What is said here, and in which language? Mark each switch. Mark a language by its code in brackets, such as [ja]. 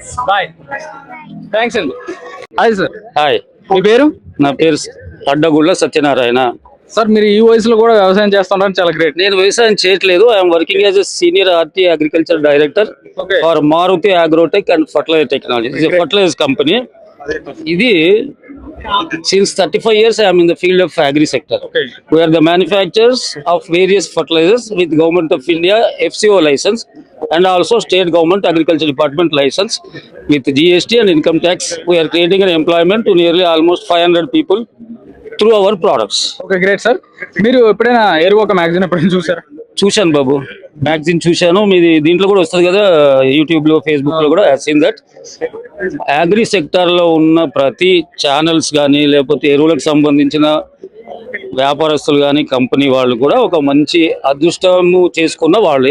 [te] Bye. Thanks అండి. Hi sir. Hi, మీ పేరు? నా పేరు అడ్డగుళ్ళ సత్యనారాయణ. సార్, మీరు ఈ వయసులో కూడా వ్యవసాయం చేస్తున్నారు, చాలా గ్రేట్. నేను వ్యవసాయం చేయట్లేదు. [en] I'm working as a senior RT agriculture director for Maruti Agrotech and fertilizer technology. [te] ఇది ఫర్టిలైజర్ కంపెనీ. [en] ఇది since 35 years I am in the field of agri sector. We are the manufacturers of various fertilizers with Government of India FCO license and also state government agriculture department license with GST and income tax. We are creating an employment to nearly almost 500 people through our products. [te] Okay, great sir. మీరు ఎప్పుడైనా ఏరువాక magazine ఎప్పుడైనా చూసారా? చూశాను బాబు, magazine చూశాను. మీది దీంట్లో కూడా వస్తుంది కదా, యూట్యూబ్ లో ఫేస్బుక్ లో కూడా. సీన్ దట్ అగ్రి సెక్టార్ లో ఉన్న ప్రతి ఛానల్స్ కానీ లేకపోతే ఎరువులకు సంబంధించిన వ్యాపారస్తులు కానీ కంపెనీ వాళ్ళు కూడా ఒక మంచి అదృష్టము చేసుకున్న వాళ్ళు.